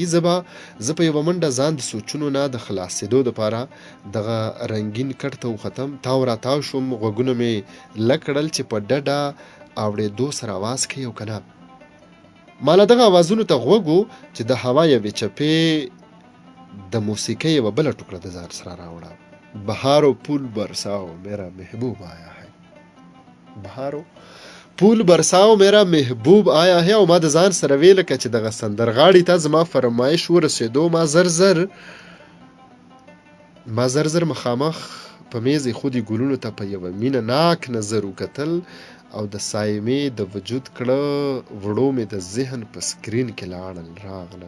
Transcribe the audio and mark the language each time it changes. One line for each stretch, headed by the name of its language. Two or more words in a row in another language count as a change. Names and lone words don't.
Pashto: زه په یوه منډه ځان د سوچونو نه د خلاصېدو دپاره دغه رنګین کټ ته وختم. تاو را تاو شوم، غوږونه مې لږ کړل چې په ډډه اورېدو سره آواز کوي او که نه. ما له دغه آوازونو ته غوږ و چې د هوا یوې چپې د موسیقۍ یوه بله ټوکړه د ځان سره راوړه.
Urdu: بهارو پول برساو میرا محبوب آیا ہے، بهارو پول برساو میرا محبوب آیا ہے.
Pashto: او ما د ځان سره ویل لکه چې دغه سندرغاړي ته زما فرمایش ورسېدو. ما زر زر مخامخ په میز ایښودي ګلونو ته په یوه مینه ناک نظر وکتل او د سایمې د وجود کړه وړو مې د ذهن په سکرین کې راغلل.